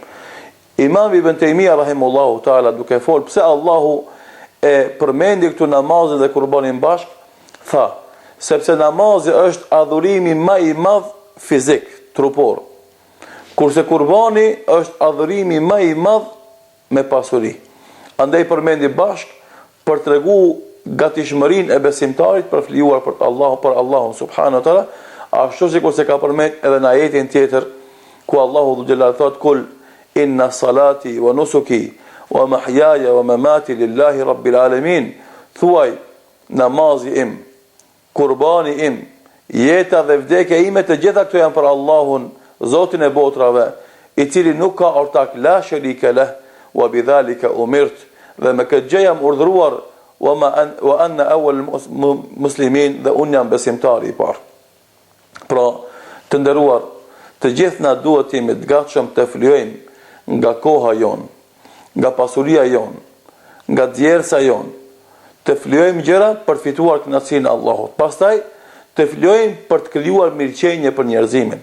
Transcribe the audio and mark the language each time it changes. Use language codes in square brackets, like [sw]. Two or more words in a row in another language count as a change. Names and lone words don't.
[sq] Imam Ibn Taymija [ar] رحمه الله تعالى [sq] duke folur pse Allahu e përmendi këtu namazin dhe kurbanin bashk, tha: sepse namazi është adhurimi më i madh fizik, trupor, kurse kurbani është adhurimi më i madh me pasuri. Andaj përmendi bashk për tregu gatishmërinë e besimtarit për flijuar për Allahun [ar] سبحانه وتعالى, [sq] ashtu sikur se ka përmend edhe në ajetin tjetër ku Allahu xhelal thot: [ar] قل إن صلاتي ونسكي ومحياي ومماتي لله رب العالمين. [sq] Thuaj, namazi im, kurbani im, jeta dhe vdekja ime, të gjitha këto janë për Allahun, Zotin e botrave, i cili nuk ka ortak, [ar] لا شريك له وبذلك أمرت, [sq] dhe me këtë gjë jam urdhëruar, [ar] وأنا أول المسلمين, [sq] dhe unë jam besimtari i parë. Pra, të nderuar, të gjithë na duhet të jemi të gatshëm të flijojmë nga koha jon, nga pasuria jon, nga djersa jon, të flijojmë gjëra për fituar kënaqësinë e Allahut. Pastaj të flijojmë për të krijuar mirëqenie për njerëzimin.